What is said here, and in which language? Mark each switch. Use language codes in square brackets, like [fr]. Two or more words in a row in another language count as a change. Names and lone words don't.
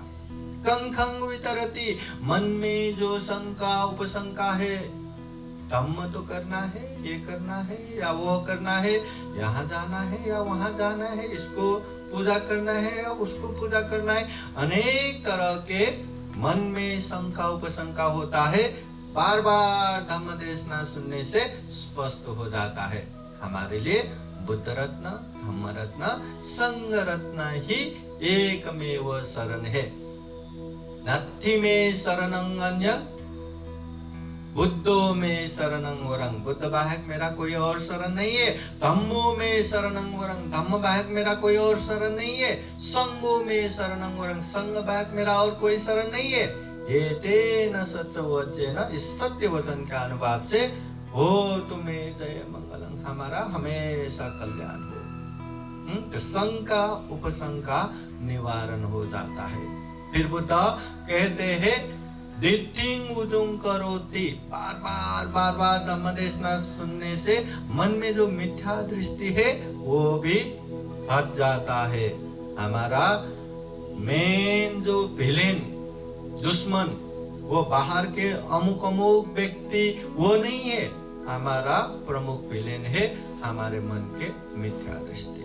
[pi] कंखं वितरति, [hi] मन में जो शंका उपशंका है, धम्म तो करना है, ये करना है या वो करना है, यहाँ जाना है या वहां जाना है, इसको पूजा करना है या उसको पूजा करना है, अनेक तरह के मन में शंका उपशंका होता है, बार बार धम्म देशना सुनने से स्पष्ट हो जाता है। हमारे लिए बुद्ध रत्न, धम्म रत्न, संघ रत्न ही एकमेव शरण है। [pi] नत्थि में शरणं अन्य बुद्धो में शरणं वरं, [hi] बुद्ध बाहक मेरा कोई और शरण नहीं है। [pi] धम्मो में शरणं वरं, [hi] धम्म बाहक मेरा कोई और शरण नहीं है। [pi] संघो में शरणं वरं, [hi] संघ बाहक मेरा और कोई शरण नहीं है। [pi] एतेन सत्य वचन, [hi] इस सत्य वचन के अनुभाव से हो तुम्हें [pi] जय मंगलम, [hi] हमारा हमेशा कल्याण हो। तो संघ का उपसंघ का निवारण हो जाता है। फिर बुद्ध कहते हैं [pi] दिट्ठिंग उजुंग करोति, [hi] बार बार धम्म देशना सुनने से मन में जो मिथ्या दृष्टि है वो भी हट जाता है। हमारा मेन जो विलेन दुश्मन वो बाहर के अमुक अमुक व्यक्ति वो नहीं है, हमारा प्रमुख विलेन है हमारे मन के मिथ्या दृष्टि।